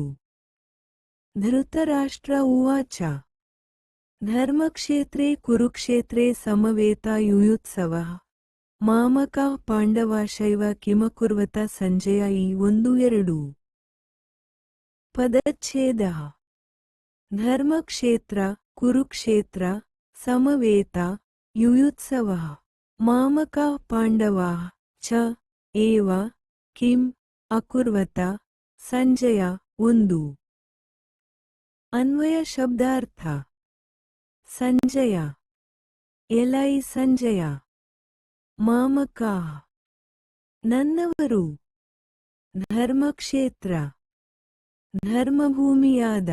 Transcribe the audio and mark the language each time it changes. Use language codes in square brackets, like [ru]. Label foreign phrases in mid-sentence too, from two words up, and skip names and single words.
[sa] ಧೃತರಾಷ್ಟ್ರ ಉವಾಚ ಧರ್ಮಕ್ಷೇತ್ರೇ ಕುರುಕ್ಷೇತ್ರೇ ಸಮವೇತಾಯುಯುತ್ಸವಃ ಮಾಮಕಾಃ ಪಾಂಡವಾಶ್ಚೈವ ಕಿಮಕುರ್ವತ ಸಂಜಯ 1-2. ಪದಚ್ಛೇದಃ. ಧರ್ಮಕ್ಷೇತ್ರ ಕುರುಕ್ಷೇತ್ರ ಸಮವೇತ ಯುಯುತ್ಸವಃ ಮಾಮಕಾಃ ಪಾಂಡವಾಃ ಚ ಏವ ಕಿಂ ಅಕುರ್ವತ ಸಂಜಯ 1. [kn] ಅನ್ವಯ ಶಬ್ದಾರ್ಥ. ಸಂಜಯ ಎಲೈ ಸಂಜಯ. ಮಾಮಕಾಃ ನನ್ನವರು. ಧರ್ಮಕ್ಷೇತ್ರ ಧರ್ಮಭೂಮಿಯಾದ.